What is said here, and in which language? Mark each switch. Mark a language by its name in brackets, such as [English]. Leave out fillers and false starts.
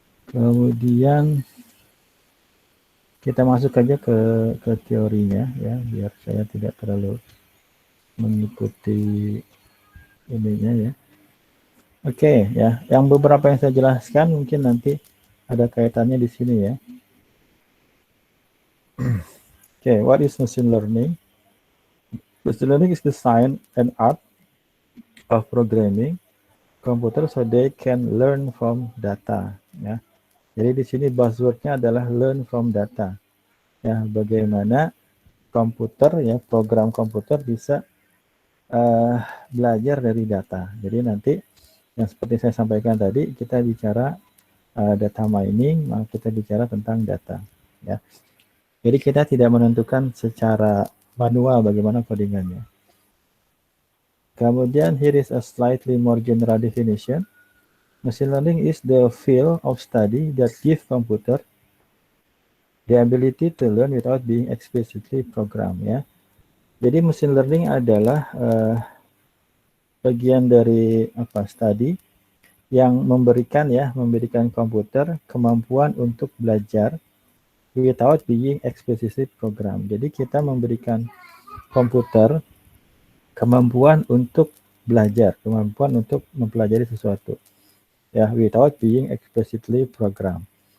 [Indonesian] Kemudian kita masuk aja ke teorinya ya, biar saya tidak terlalu mengikuti ininya ya. Oke ya, yang beberapa yang saya jelaskan mungkin nanti ada kaitannya di sini ya. [English] Oke, what is machine learning? Machine learning is the science and art of programming computer so they can learn from data ya. [Indonesian] Jadi di sini buzzword-nya adalah [English] learn from data. [Indonesian] Ya, bagaimana komputer ya, program komputer bisa belajar dari data. Jadi nanti yang seperti saya sampaikan tadi, kita bicara data mining, maka kita bicara tentang data ya. Jadi kita tidak menentukan secara manual bagaimana codingannya. Kemudian [English] here is a slightly more general definition. Machine learning is the field of study that gives computer the ability to learn without being explicitly programmed ya. [Indonesian] Jadi machine learning adalah bagian dari study yang memberikan komputer kemampuan untuk belajar [English] without being explicitly programmed. [Indonesian] Jadi kita memberikan komputer kemampuan untuk belajar, kemampuan untuk mempelajari sesuatu ya, [English] without being explicitly programmed.